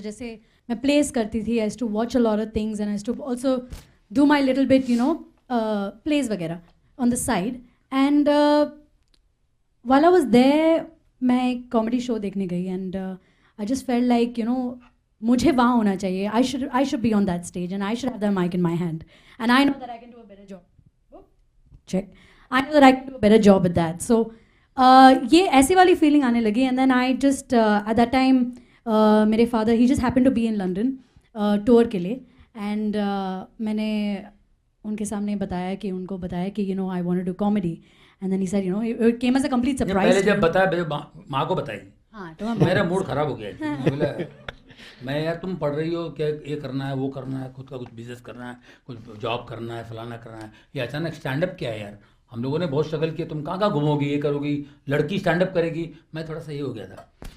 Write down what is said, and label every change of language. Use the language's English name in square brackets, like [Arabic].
[Hindi] जैसे मैं प्लेस करती थी, [English] I to watch a lot of things, and I to also do my little bit plays वगैरह on the side. And while I was there, [Hindi] मैं एक comedy show देखने गई, [English] and I just felt like [Hindi] मुझे वहाँ होना चाहिए। [English] I should be on that stage, and I should have the mic in my hand, and I know that I can do a better job. Check. I know that I can do a better job with that. So [Hindi] ये ऐसी वाली [English] feeling आने लगी, and then I just at that time मेरे father, he just happened to be in London tour के लिए, and [Hindi] मैंने उनके सामने बताया कि [English] उनको बताया कि I want to do comedy, and then he said it came as a complete surprise. [Hindi] पहले जब बताया माँ को बताई, हाँ, तो मेरा मूड खराब हो गया। मैं यार तुम पढ़ रही हो क्या, ये करना है, वो करना है, खुद का कुछ बिजनेस करना है, कुछ जॉब करना है, फलाना करना है, ये अचानक स्टैंड अप क्या है यार, हम लोगों ने बहुत स्ट्रगल किया, तुम कहाँ कहाँ घूमोगी, ये करोगी, लड़की स्टैंड अप करेगी, मैं थोड़ा सा ये हो गया था।